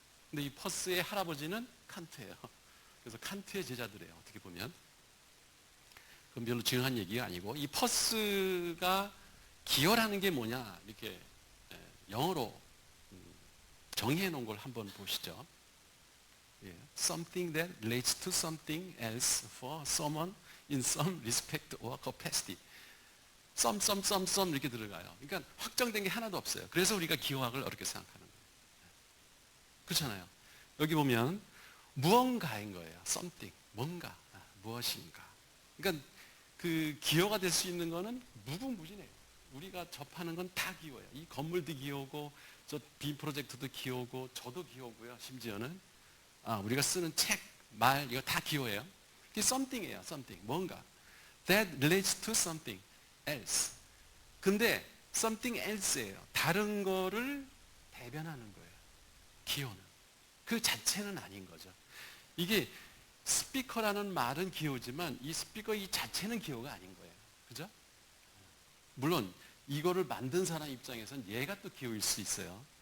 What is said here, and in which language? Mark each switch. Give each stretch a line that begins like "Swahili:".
Korean: 근데 이 퍼스의 할아버지는 칸트예요. 그래서 칸트의 제자들이에요. 어떻게 보면. 그건 별로 중요한 얘기가 아니고, 이 퍼스가 기여라는 게 뭐냐 이렇게 영어로 정의해 놓은 걸 한번 보시죠.
English: Something that relates to something else for someone in some respect or capacity.
Korean: some 이렇게 들어가요. 그러니까 확정된 게 하나도 없어요. 그래서 우리가 기호학을 어렵게 생각하는 거예요. 그렇잖아요. 여기 보면 무언가인 거예요. something, 뭔가, 무엇인가. 그러니까 그 기호가 될 수 있는 거는 무궁무진해요. 우리가 접하는 건 다 기호예요. 이 건물도 기호고, 저 빔 프로젝트도 기호고, 저도 기호고요. 심지어는 우리가 쓰는 책, 말 이거 다 기호예요. 이게 something이에요. something, 뭔가.
English: That relates to something else.
Korean: 근데 something else예요. 다른 거를 대변하는 거예요. 기호는. 그 자체는 아닌 거죠. 이게 스피커라는 말은 기호지만 이 스피커 이 자체는 기호가 아닌 거예요. 그죠? 물론 이거를 만든 사람 입장에서는 얘가 또 기호일 수 있어요.